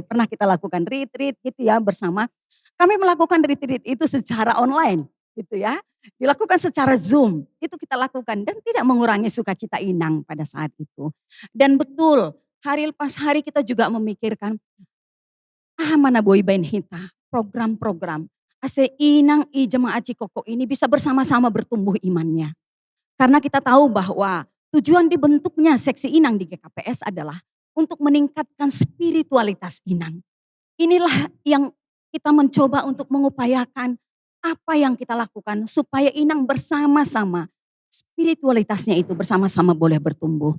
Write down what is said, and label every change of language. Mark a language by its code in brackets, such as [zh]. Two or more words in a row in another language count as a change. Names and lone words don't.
[id] Pernah kita lakukan retreat gitu ya bersama. Kami melakukan retreat itu secara online gitu ya. Dilakukan secara Zoom, itu kita lakukan dan tidak mengurangi sukacita inang pada saat itu. Dan betul, hari lepas hari kita juga memikirkan [bts] mana boy bain hita, [id] program-program. [bts] Ase inang i [id] Jemaat Cikoko ini bisa bersama-sama bertumbuh imannya. Karena kita tahu bahwa tujuan dibentuknya seksi inang di GKPS adalah untuk meningkatkan spiritualitas inang. Inilah yang kita mencoba untuk mengupayakan apa yang kita lakukan supaya inang bersama-sama spiritualitasnya itu bersama-sama boleh bertumbuh.